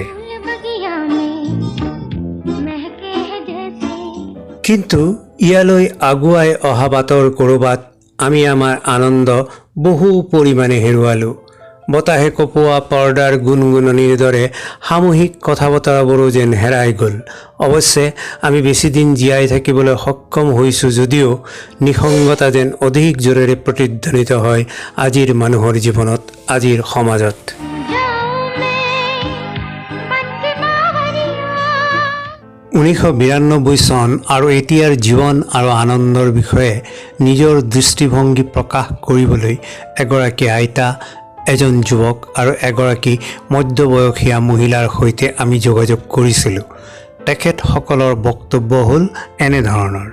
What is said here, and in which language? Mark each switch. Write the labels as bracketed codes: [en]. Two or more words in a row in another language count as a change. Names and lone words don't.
[hi] फूल बगिया में महके हैं जैसे [as] কিন্তু ইয়ালৈ আগুৱাই অহা বাটৰ ক'ৰবাত আমি আমাৰ আনন্দ বহু পৰিমাণে হেৰুৱালোঁ। বতাহে কপোৱা পৰ্দাৰ গুণগুণনিৰ দৰে সামূহিক কথা বতৰাবোৰো যেন হেৰাই গ'ল। অৱশ্যে আমি বেছিদিন জীয়াই থাকিবলৈ সক্ষম হৈছোঁ যদিও নিসংগতা যেন অধিক জোৰেৰে প্ৰতিধ্বনিত হয় আজিৰ মানুহৰ জীৱনত, আজিৰ সমাজত। [hi] जाऊं मैं बन के बावरिया [as] 1992 চন আৰু এতিয়াৰ জীৱন আৰু আনন্দৰ বিষয়ে নিজৰ দৃষ্টিভংগী প্ৰকাশ কৰিবলৈ এগৰাকী আইতা, এজন যুৱক আৰু এগৰাকী মধ্যবয়সীয়া মহিলাৰ সৈতে আমি যোগাযোগ কৰিছিলোঁ। তেখেতসকলৰ বক্তব্য হ'ল এনেধৰণৰ।